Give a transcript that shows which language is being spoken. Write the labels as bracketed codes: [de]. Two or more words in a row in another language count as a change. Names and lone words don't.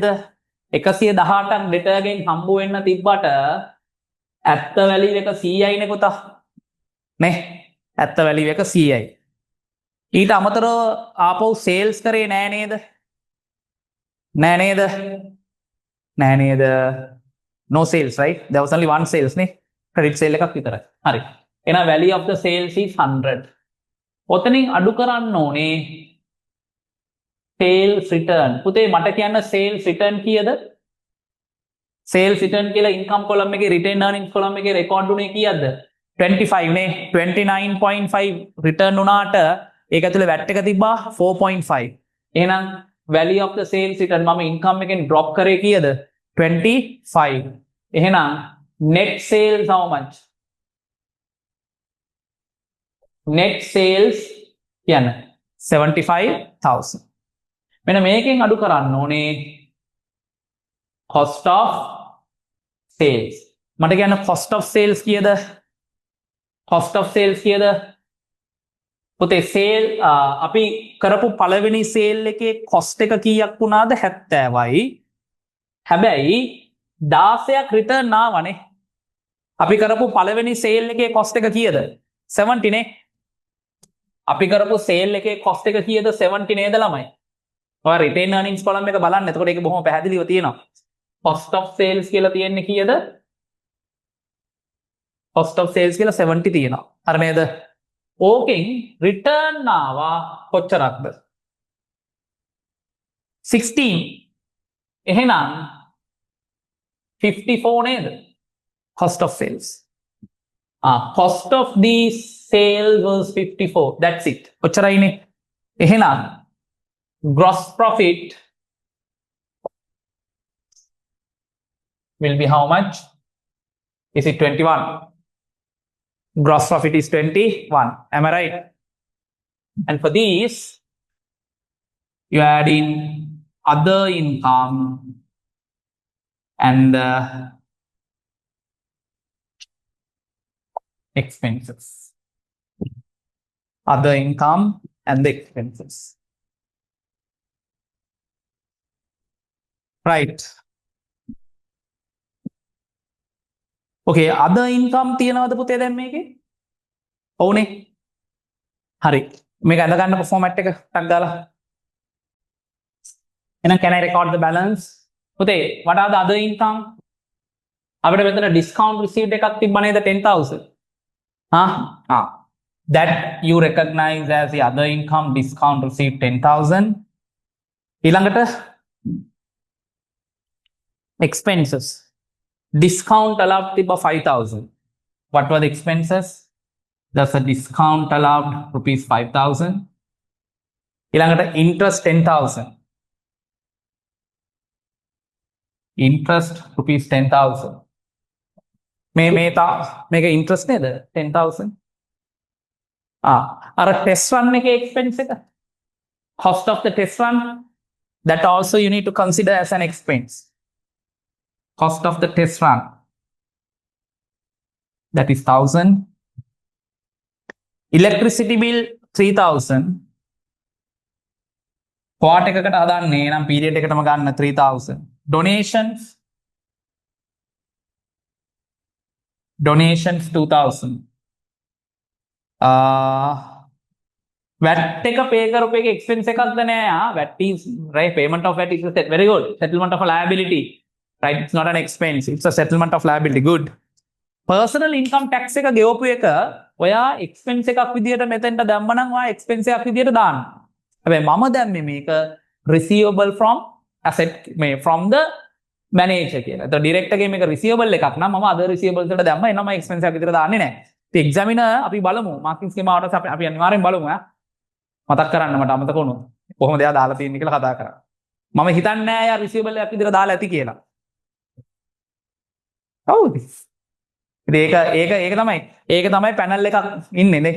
[si] 118ක් ඩෙටර්ගෙන් හම්බ වෙන්න තිබ්බට ඇත්ත වැලියු එක 100යි නේ පුතා. නේ? ඇත්ත වැලියු එක 100යි. ඊට අමතරව ආපහු සේල්ස් කරේ නෑ නේද? නෑ නේද? නෑ නේද? [en] no sales, right? There was only one sales නේ. credit sale [si] එකක් විතරයි. හරි. එහෙනම් [en] value of the sales is 100. [si] ඔතනින් අඩු කරන්න ඕනේ [en] sales return. [si] පුතේ මට කියන්න [en] sales return [si] කීයද? [en] sales return [si] කියලා [en] income column [si] එකේ [en] retain earnings column [si] එකේ record උනේ කීයද? 25 නේ. 29.5 return උනාට ඒක ඇතුලේ VAT එක තිබ්බා 4.5. [en] එහෙනම් value of the sales return මම income එකෙන් drop [si] කරේ කීයද? [en] 25. එහෙනම් net sales how much? net sales කියන්න 75,000. [si] මෙන්න මේකෙන් අඩු කරන්න ඕනේ [en] cost of sales. [si] මට කියන්න [en] cost of sales කීයද? cost of sales කීයද? [si] පුතේ සේල් අපි කරපු පළවෙනි සේල් එකේ කොස්ට් එක කීයක් වුණාද? 70යි. හැබැයි 16ක් රිටර්න් ආවනේ. අපි කරපු පළවෙනි සේල් එකේ කොස්ට් එක කීයද? 70 නේ. අපි කරපු සේල් එකේ කොස්ට් එක කීයද? 70 නේද ළමයි? ඔය [en] retain earnings column [si] එක බලන්න. එතකොට ඒක බොහොම පැහැදිලිව තියෙනවා. [en] cost of sales [si] කියලා තියෙන්නේ කීයද? [en] cost of sales [si] කියලා 70 තියෙනවා. හරි නේද? ඕකෙන් රිටර්න් ආවා කොච්චරක්ද? 16. එහෙනම් 54 නේද? [en] cost of sales. Cost of these sales was 54. That's it. [si] කොච්චරයිනේ? [en] එහෙනම් gross profit will be how much? Is it 21? Gross profit is 21. Am I right? And for these, you add in other income and expenses. Other income and the expenses. Right. Okay, other income [si] තියනවද පුතේ දැන් මේකේ? ඔව්නේ. හරි. මේක අඳ ගන්නකො ෆෝමැට් එක ටක් දාලා. එහෙනම් [en] can I record the balance? පුතේ, what are the other income? [si] අපිට මෙතන [en] discount received [si] එකක් තිබ්බ නේද 10,000? [en] That you recognize as the other income, discount received 10,000. [si] ඊළඟට expenses. [en] Discount allowed තිබ්බ 5,000. What were the expenses? There's a discount allowed rupees 5,000. ඊළඟට interest 10,000. Interest rupees 10,000. [si] මේක interest නේද? 10,000. අර [en] test run [si] එකේ expense එක. [en] Cost of the test run, that also you need to consider as an expense. Cost of the test run, that is 1,000. Electricity bill 3,000. [si] Quart එකකට හදන්නේ නම් period එකටම ගන්න 3000. Donations 2000. VAT එක pay කරපු එක expense එකක්ද නෑ. [en] VAT is right, payment of VAT is a very good settlement of a liability, right? It's not an expense, it's a settlement of liability. Good. Personal income tax [si] එක ගෙවපු එක ඔයා expense එකක් විදියට මෙතෙන්ට දැම්ම නම් ඔයා expense එකක් විදියට දාන්න. හැබැයි මම දැම්මේ මේක [en] receivable from asset [si] මේ [en] from the manager [si] කියලා. ඒතකොට direct එකේ මේක receivable එකක් නම් මම [en] other receivables [si] වලට දැම්ම එනම expense එකක් විදියට දාන්නේ නැහැ. ඉතින් examiner අපි බලමු [en] marking scheme [si] ආවට අපි අනිවාර්යෙන් බලමු මතක් කරන්න මට අමතක වුණොත් කොහොමද එයා දාලා තියෙන්නේ කියලා කතා කරා. මම හිතන්නේ නෑ එයා receivable එකක් විදියට දාලා ඇති කියලා. හවුද? ඉතින් ඒක තමයි පැනල් එකක් ඉන්නේ නේ.